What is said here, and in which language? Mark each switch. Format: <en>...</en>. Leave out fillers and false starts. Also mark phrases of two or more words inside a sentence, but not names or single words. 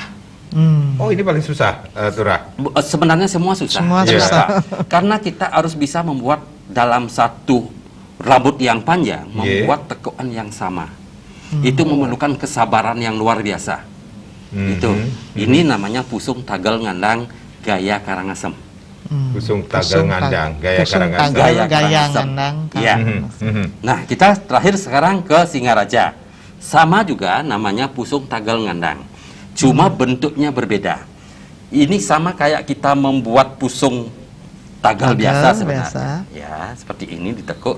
<id>Oh, ini paling susah, Turah. Sebenarnya semua susah. Semua Ya, susah. Pak. Karena kita harus bisa membuat dalam satu rambut yang panjang, Yeah. membuat tekuan yang sama. Itu memerlukan kesabaran yang luar biasa. Itu. Ini namanya pusung tagal ngandang gaya Karangasem. Pusung tagal Pusung ngandang, tag- gaya pusung Karangasem. tagal, Gaya gaya Karangasem. ngandang. Iya. Mhm. Nah, kita terakhir sekarang ke Singaraja. Sama juga namanya pusung tagal ngandang. Cuma bentuknya berbeda. Ini sama kayak kita membuat pusung tagal Tagal biasa sebenarnya. biasa. Ya, seperti ini ditekuk.</id>